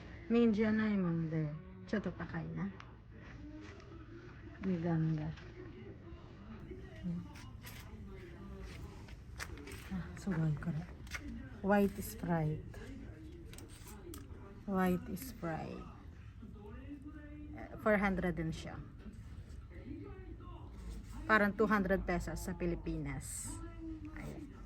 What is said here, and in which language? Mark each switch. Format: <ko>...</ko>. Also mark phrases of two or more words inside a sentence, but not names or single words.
<ja>みんじゃないもんでちょっと高いな。値段が、あ、すごいこれ。White Sprite.</ja> <tl>White Sprite. 400 din siya. Parang 200 pesos sa Pilipinas. Ayan.</tl>